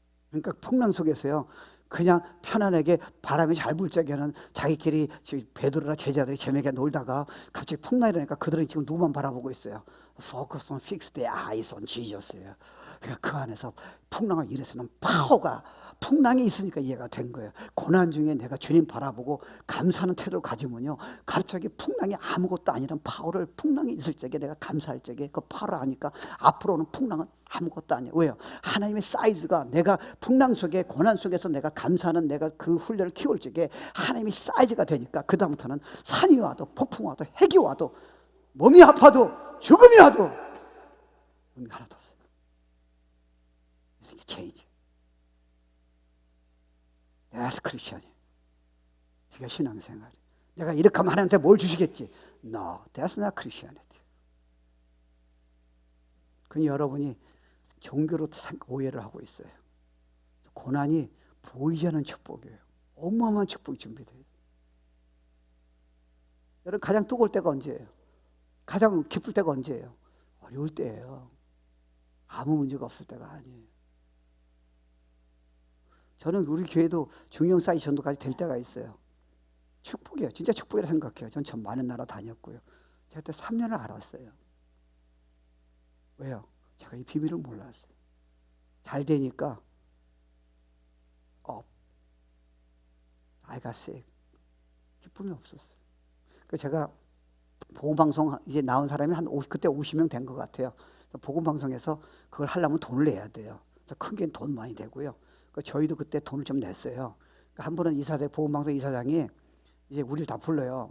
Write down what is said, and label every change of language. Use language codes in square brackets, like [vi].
[ko] 그러니까 풍랑 속에서요, 그냥 편안하게 바람이 잘 불 적에는 자기끼리 베드로나 제자들이 재미있게 놀다가 갑자기 풍랑이 일어나니까 그들은 지금 누구만 바라보고 있어요. [en] Focus on, fix their eyes on Jesus예요. [ko] 그러니까 그 안에서 풍랑을 일으키는 파워가, 풍랑이 있으니까 이해가 된 거예요. 고난 중에 내가 주님 바라보고 감사하는 태도를 가지면요, 갑자기 풍랑이 아무것도 아니란 파워를, 풍랑이 있을 적에 내가 감사할 적에 그 파워를 아니까 앞으로 오는 풍랑은 아무것도 아니에요. 왜요? 하나님의 사이즈가, 내가 풍랑 속에 고난 속에서 내가 감사하는, 내가 그 훈련을 키울 적에 하나님이 사이즈가 되니까 그 다음부터는 산이 와도 폭풍 와도 핵이 와도 몸이 아파도 죽음이 와도 의미가 하나도 없어요. [en] It's change. That's Christian. [ko] 이게 신앙생활이. 내가 이렇게 하면 하나님한테 뭘 주시겠지? [en] No, that's not Christianity. [ko] 그럼 여러분이 종교로 오해를 하고 있어요. 고난이 보이지 않는 축복이에요. 어마어마한 축복이 준비돼요. 여러분 가장 뜨거울 때가 언제예요? 가장 기쁠 때가 언제예요? 어려울 때예요. 아무 문제가 없을 때가 아니에요. 저는 우리 교회도 중형 사이즈 전도까지 될 때가 있어요. 축복이에요. 진짜 축복이라 생각해요. 전 참 많은 나라 다녔고요. 제가 그때 3년을 알았어요. 왜요? 제가 이 비밀을 몰랐어요. 잘 되니까 [en] I got sick. [ko] 기쁨이 없었어요. 그래서 제가 복음방송 이제 나온 사람이 그때 50명 된 것 같아요. 복음방송에서 그걸 하려면 돈을 내야 돼요. 큰 게 돈 많이 되고요. 저희도 그때 돈을 좀 냈어요. 한 번은 복음방송 이사장이 이제 우리를 다 불러요.